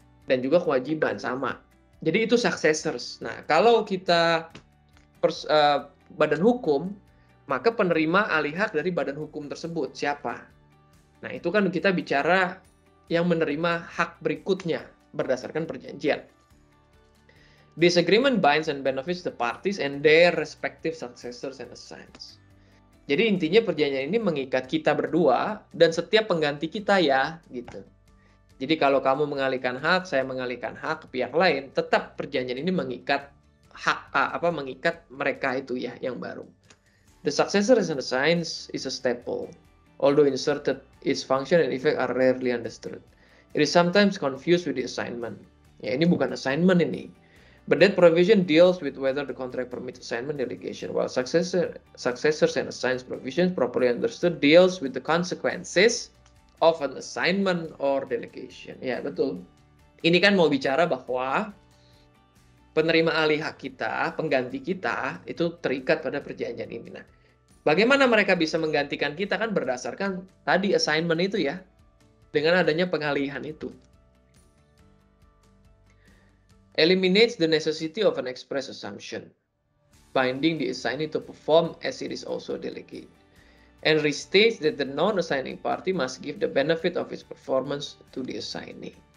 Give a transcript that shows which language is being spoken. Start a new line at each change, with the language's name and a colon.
Indonesian: Dan juga kewajiban sama. Jadi itu successors. Nah, kalau kita badan hukum, maka penerima alih hak dari badan hukum tersebut siapa? Nah, itu kan kita bicara yang menerima hak berikutnya berdasarkan perjanjian.
English: Disagreement binds and benefits the parties and their respective successors and assigns.
Indonesian: Jadi intinya perjanjian ini mengikat kita berdua dan setiap pengganti kita ya, gitu. Jadi kalau kamu mengalihkan hak, saya mengalihkan hak ke pihak lain, tetap perjanjian ini mengikat mengikat mereka itu ya yang baru.
English: The successors and assigns is a staple, although inserted, its function and effect are rarely understood. It is sometimes confused with the assignment.
Indonesian: Ya ini bukan assignment ini.
English: But that provision deals with whether the contract permits assignment delegation, while successors and assigns provisions properly understood deals with the consequences of an assignment or delegation.
Indonesian: Ya, betul. Ini kan mau bicara bahwa penerima alih hak kita, pengganti kita, itu terikat pada perjanjian ini. Nah, bagaimana mereka bisa menggantikan kita kan berdasarkan tadi assignment itu ya, dengan adanya pengalihan itu.
English: Eliminates the necessity of an express assumption, binding the assignee to perform as it is also delegated, and restates that the non-assigning party must give the benefit of its performance to the assignee.